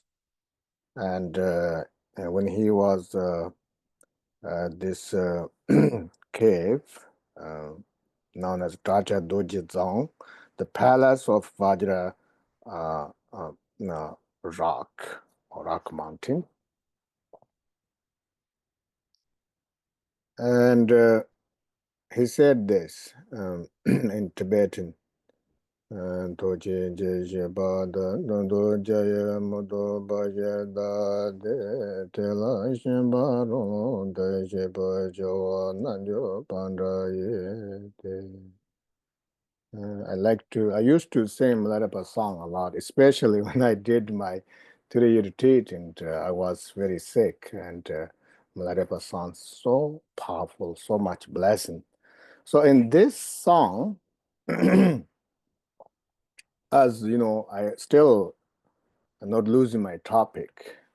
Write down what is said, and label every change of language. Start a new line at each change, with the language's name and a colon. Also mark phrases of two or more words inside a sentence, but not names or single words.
English: And when he was this cave known as Raja Dojizong, the palace of Vajra rock or rock mountain. And he said this in Tibetan. Toche je ba da do jaya modo ba je da de te la shin ba ro de je ba jo na jo pan ra ye te. I used to sing Milarepa song a lot, especially when I did my 3-year retreat, and I was very sick, and Milarepa sounds so powerful, so much blessing. So in this song, as you know, I still am not losing my topic.